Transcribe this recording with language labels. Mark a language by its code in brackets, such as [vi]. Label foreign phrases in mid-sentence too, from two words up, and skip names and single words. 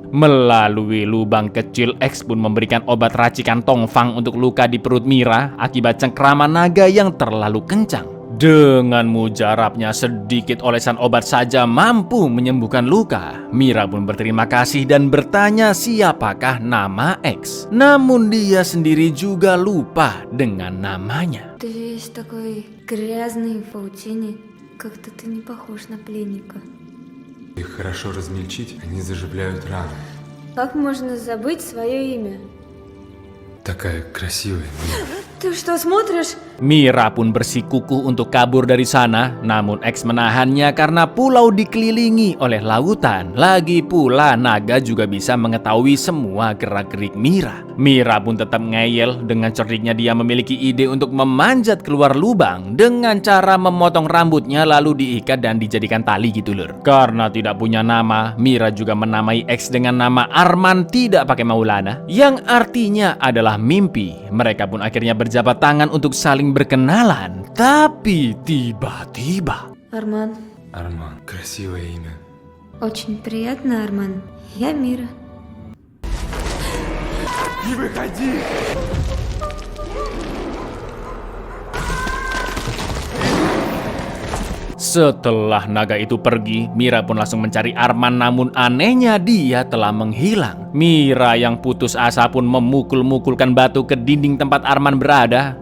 [id] Melalui lubang kecil, X pun memberikan obat racikan tongfang untuk luka di perut Mira akibat cengkraman naga yang terlalu kencang. Dengan mujarabnya sedikit olesan obat saja mampu menyembuhkan luka. Mira pun berterima kasih dan bertanya siapakah nama X. Namun dia sendiri juga lupa dengan namanya. [ru] Ты весь такой грязный в паутине. Как-то ты не похож на пленника. Их хорошо размельчить, они заживляют раны. Как можно забыть свое имя? Такая красивая. Ты что, смотришь? [id] Mira pun bersikukuh untuk kabur dari sana, namun X menahannya karena pulau dikelilingi oleh lautan. Lagi pula naga juga bisa mengetahui semua gerak-gerik Mira. Mira pun tetap ngeyel. Dengan cerdiknya dia memiliki ide untuk memanjat keluar lubang dengan cara memotong rambutnya lalu diikat dan dijadikan tali gitu Lur. Karena tidak punya nama, Mira juga menamai X dengan nama Arman tidak pakai Maulana, yang artinya adalah mimpi. Mereka pun akhirnya berjabat tangan untuk saling berkenalan. Tapi tiba-tiba [ru] Арман. Арман. Красивое имя. Очень приятно, Арман. Я Мира. Не выходи! [id] Setelah naga itu pergi, Mira pun langsung mencari Arman, namun anehnya dia telah menghilang. Mira yang putus asa pun memukul-mukulkan batu ke dinding tempat Arman berada.